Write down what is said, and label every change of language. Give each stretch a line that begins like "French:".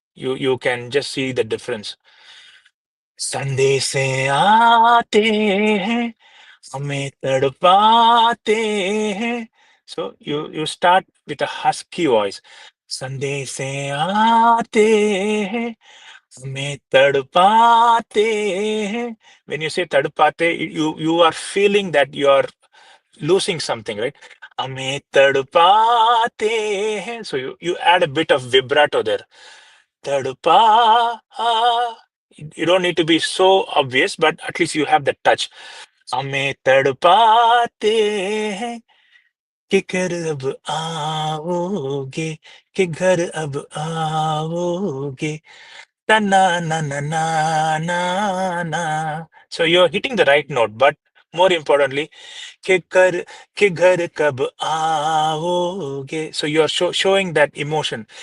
English: You can just see the difference.
Hindi: संदेशे आते हैं हमें तड़पाते हैं.
English: So you start with a husky voice.
Hindi: संदेशे आते हैं हमें तड़पाते हैं.
English: When you say तड़पाते, you are feeling that you are losing something, right?
Hindi: हमें तड़पाते हैं.
English: So you add a bit of vibrato there.
Hindi: तड़पा.
English: You don't need to be so obvious, but at least you have the touch.
Hindi: हमें तड़पाते हैं कि घर अब आओगे, कि घर अब आओगे. Na na na na na na na.
English: So you're hitting the right note, but more importantly,
Hindi: कि घर कब आओगे.
English: So you're showing that emotion.